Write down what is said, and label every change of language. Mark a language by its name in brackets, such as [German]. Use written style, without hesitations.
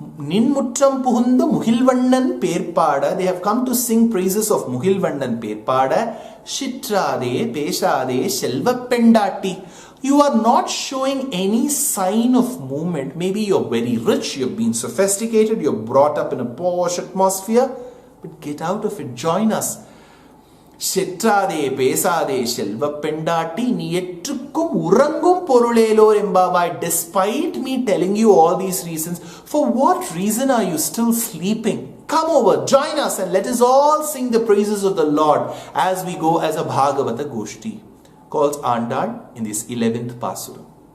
[Tamil] நின்முற்றம் புகுந்த Mukilvannan பேர்பாட, [English] they have come to sing praises of Mukilvannan பேர்பாட. [Tamil] சிற்றாதே பேசாதே செல்வ பெண்டாட்டி, [English] you are not showing any sign of movement. Maybe you're very rich, you've been sophisticated, you're brought up in a posh atmosphere, but get out of it, join us. [Tamil] சிற்றாதே பேசாதே செல்வ பெண்டாட்டி, நீ எற்றுக்கும் உறங்கும் பொருளேலோர் எம்பாவாய். [English] Despite me telling you all these reasons, for what reason are you still sleeping? Come over, join us, and let us all sing the praises of the Lord as we go as a Bhagavata Goshti, calls Andal in this 11th Pasuram.